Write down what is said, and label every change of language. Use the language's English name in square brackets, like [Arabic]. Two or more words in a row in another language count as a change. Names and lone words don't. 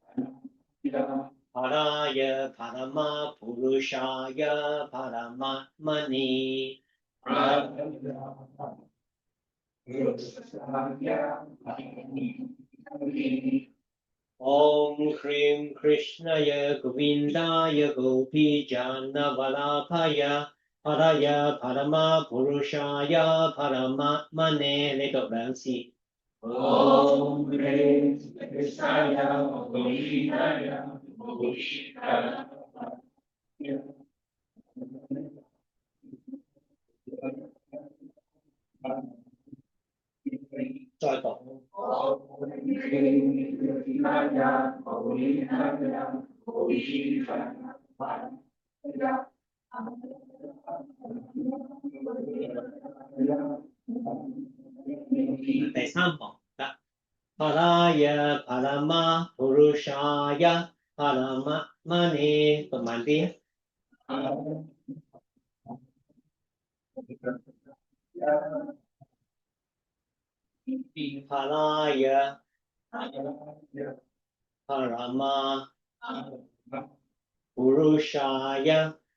[Sanskrit] Paraya Parama Purushaya Parama Mani Om Krim Krishnaya Govindaya Gopi Jana Vallabhaya Paraya Parama Purushaya Parama Mani [Cantonese] 你讀兩次。 [Sanskrit] Om Krim Krishnaya Govindaya Gopi Jana [Cantonese] 再讀。第三行得。 [Sanskrit] Paraya Parama Purushaya Parama Mani [Cantonese] 讀慢啲。 [Sanskrit] Paraya Parama Purushaya